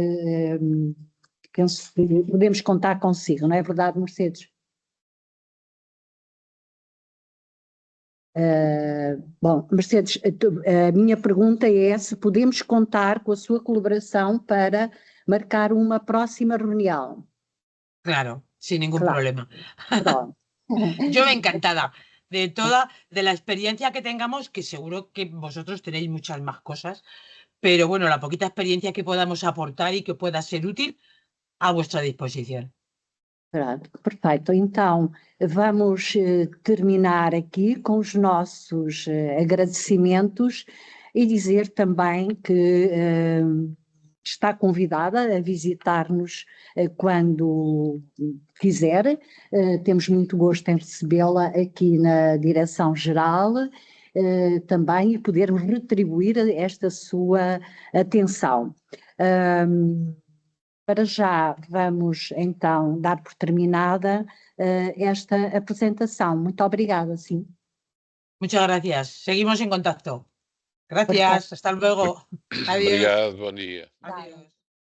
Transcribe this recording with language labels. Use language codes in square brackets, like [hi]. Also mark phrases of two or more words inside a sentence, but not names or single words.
[pt] Penso que podemos contar consigo, não é verdade, Mercedes? Bom, Mercedes, a minha pergunta é se podemos contar com a sua colaboração para marcar uma próxima reunião. [es] Claro, sin ningún Claro. problema. [pt] Pronto. [es] Yo encantada de la experiencia que tengamos, que seguro que vosotros tenéis muchas más cosas, pero bueno, la poquita experiencia que podamos aportar y que pueda ser útil, a vuestra disposición. [pt] Pronto, perfeito. Então, vamos terminar aqui com os nossos agradecimentos e dizer também que está convidada a visitar-nos quando quiser. Temos muito gosto em recebê-la aqui na Direção-Geral também, e podermos retribuir esta sua atenção. Para já vamos então dar por terminada esta apresentação. Muito obrigada, sim. [es] Muchas gracias. Seguimos en contacto. Gracias. Hasta luego. Adiós. [pt] Obrigado, bom dia. [es] Adiós.